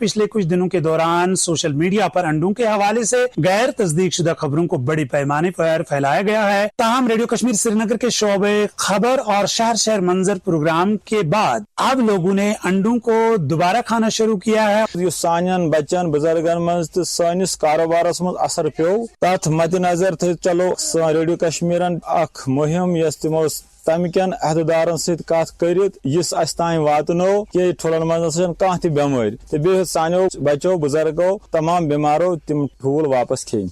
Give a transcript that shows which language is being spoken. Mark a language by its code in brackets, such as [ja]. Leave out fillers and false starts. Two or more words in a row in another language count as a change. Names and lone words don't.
[ur] پچھلے کچھ دنوں کے دوران سوشل میڈیا پر انڈوں کے حوالے سے غیر تصدیق شدہ خبروں کو بڑی پیمانے پر پھیلایا گیا ہے. تاہم ریڈیو کشمیر سری نگر کے شعبے خبر اور شہر شہر منظر پروگرام کے بعد اب لوگوں نے انڈوں کو دوبارہ کھانا شروع کیا ہے. [ks] یہ سانین بچن بزرگن مز تو سانس کاروبارس مز اثر پیو تر مد نظر چلو ریڈیو کشمیرن اخ مہم یس تمو تمہ کن عہدیدارن ست کت کرت اس اس تان واتنو کہ ٹھولن مز کانٛہہ تہِ بیمٲرۍ تہٕ بیٚیہِ سانیو بچو بزرگو تمام بیمارو تم ٹھوٗل واپس کھیٚنۍ.